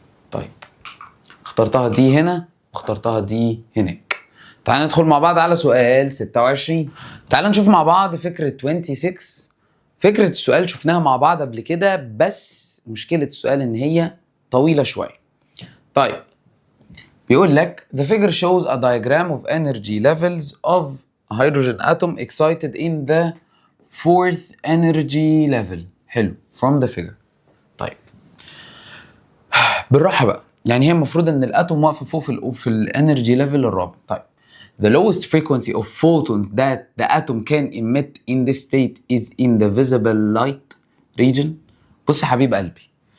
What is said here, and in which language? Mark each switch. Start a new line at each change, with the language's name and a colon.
Arabic: طيب اخترتها دي هنا واخترتها دي هناك. تعال ندخل مع بعض على سؤال 26. تعال نشوف مع بعض فكره 26. فكره السؤال شفناها مع بعض قبل كده، بس مشكله السؤال ان هي طويله شويه. طيب بيقول لك
English: the figure shows a diagram of energy levels of a hydrogen atom excited in the fourth energy level.
Arabic: حلو
English: from the figure.
Arabic: طيب بالراحة بقى، يعني هي المفروض ان الاتوم واقفة فوق في الانرجي ليفل الرابع.
English: طيب the lowest frequency of photons that the atom can emit in this state is in the visible light region.
Arabic: بص يا حبيب قلبي،